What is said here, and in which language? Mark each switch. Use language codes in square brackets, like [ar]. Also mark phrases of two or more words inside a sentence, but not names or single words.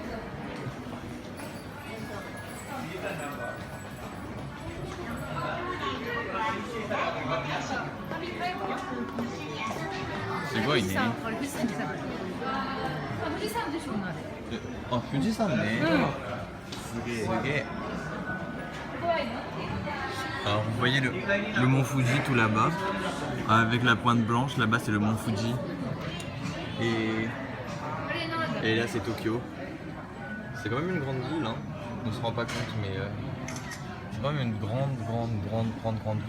[ja] すごいね。あれ富士山じゃない。あ、富士山でしょうね。あ、富士山ね。 [fr] すげえ。Alors vous voyez le mont Fuji tout là-bas, avec la pointe blanche, là-bas c'est le mont Fuji. Et là c'est Tokyo. C'est quand même une grande ville, hein. On ne se rend pas compte, mais c'est quand même une grande ville.